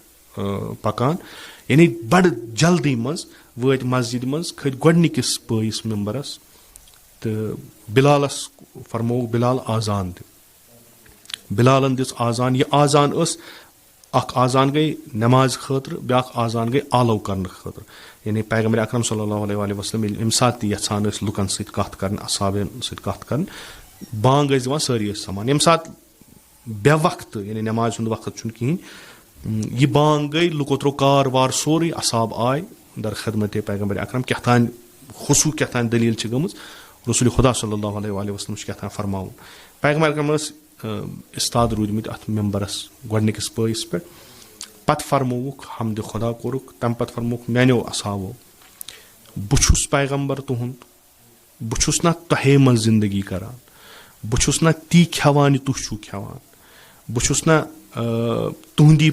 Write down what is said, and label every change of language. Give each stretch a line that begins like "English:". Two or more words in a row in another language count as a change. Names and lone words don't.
Kashmiri: پکان یعنی بڑٕ جلدی منٛز وٲتۍ مسجدِ منٛز کھٔتۍ گۄڈنِکِس پٲیِس ممبرس تہٕ بِلالس فرمووُکھ بِلال آزان دِ بِلالن دِژ آزان یہِ آزان ٲس اکھ آزان گٔے نٮ۪مازِ خٲطرٕ بیاکھ آزان گٔے آلو کرنہٕ خٲطرٕ یعنی پیغمبر اکرم
Arabic: صلی اللہ علیہ وآلہ وسلم
Kashmiri: ییٚمہِ ساتہٕ تہِ یژھان ٲسۍ لُکن سۭتۍ کتھ کرٕنۍ اصحابن سۭتۍ کتھ کرٕنۍ بانگ ٲسۍ دِوان سٲری ٲسۍ سمان ییٚمہِ ساتہٕ بے وقتہٕ یعنی نٮ۪مازِ ہُنٛد وقت چھُنہٕ کِہینۍ یہِ بانگ گٔے لُکو تروو کار وار سورُے اصحاب آے در خدمتِ پیغمبر اکرم کیٛاہ تانۍ خصوٗ کیٛاہ تانۍ دٔلیٖل چھِ گٔمٕژ رسول خدا
Arabic: صلی اللہ علیہ وآلہ وسلم
Kashmiri: چھُ کیٛاہ تانۍ فرماوُن پیغمبر اکرم ٲس اِستاد روٗدمٕتۍ اَتھ مٮ۪مبرَس گۄڈنِکِس پٲیِس پٮ۪ٹھ پَتہٕ فرمووُکھ حمدِ خۄدا کوٚرُکھ تَمہِ پَتہٕ فرمووُکھ میانیو اصحابو بہٕ چھُس پیغمبر تُہُنٛد بہٕ چھُس نہ تۄہے منٛز زندگی کران بہٕ چھُس نہ تی کھٮ۪وان یہِ تُہۍ چھِو کھٮ۪وان بہٕ چھُس نہ تُہنٛدی